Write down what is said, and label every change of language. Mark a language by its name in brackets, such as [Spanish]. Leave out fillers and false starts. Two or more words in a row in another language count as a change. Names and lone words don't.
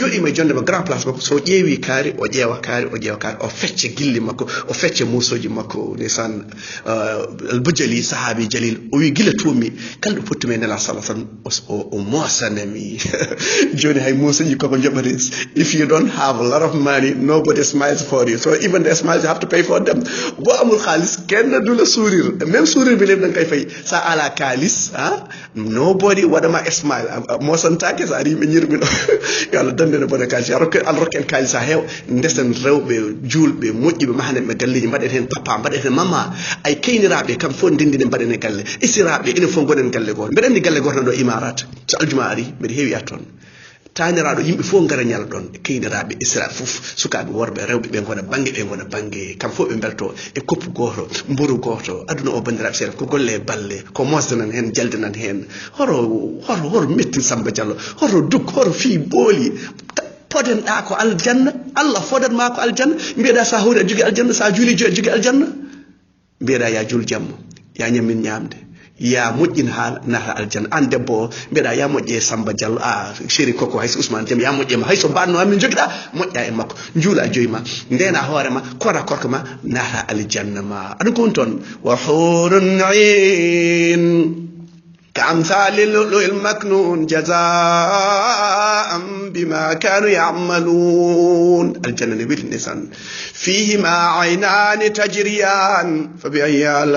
[Fula] jooɗima e jondema grand place makko so ƴeewi kaari o ƴeewa kaari o fecce gilli makko o fecce musoji makko ndesan albujali sahabi jalil o wi gila tuumi kalɗo pottumi e nela sallah sallam o mosanami joni hay musoji koko joɓata [English] if you don't have a lot of money nobody smiles for you so even the smiles you have to pay for them [Wolof] bo amul haalis kenn dula [French] sourire même sourire [Wolof] bi leɓ ɗan kay [Fula] fayi sa ala kalis nobody waɗama smile mosantake sa ari yimɓe ñirmino yo Allah dandene bone kalis Allah rokken kalis ha heew ndesen rewɓe julɓe moƴƴiɓe mahane ɓe galleji mbaɗen hen papa mbaɗen hen mama ay keyniraɓe kam fof ndendine mbaɗen e galle isiraɓe enen fof gonen galle goto mbeɗa andi galle goto nan ɗo imarat so aljuma ari mbeɗa heewi atton taniraɗo yimɓe fof gara ñala ɗon keyniraɓe isiraɓe fof sukaɓe worɓe rewɓe ɓe gona banggue kam fof ɓe belto e koppu goto mburu goto aduna o bandiraɓe seeɗa ko golle e balle ko mosdanan hen jaldanan hen horo metti Samba Diallo horo duk horo fi booli podenɗa ko aljanna Allah fodanma ko aljanna mbiyeɗa sa hawri a jogui aljanna sa juuli a jogui aljanna mbiyeɗa ya juul jamma ya ñammin ñamde ya moƴƴin haala nata aljanna an debbo o mbiyeɗa ya moƴƴe Samba Diallo chéri koko hayso Ousmane Diam ya moƴƴema hayso banno amin joguiɗa moƴƴa e makko juula joyima ndena hoorema koɗa korka ma nata aljanna ma aɗa ko woni toon wa hurun [Arabic] ain كأمثال اللؤلؤ المكنون جزاء بما كانوا يعملون الجنة نبيل النسان فيهما عينان تجريان فبأي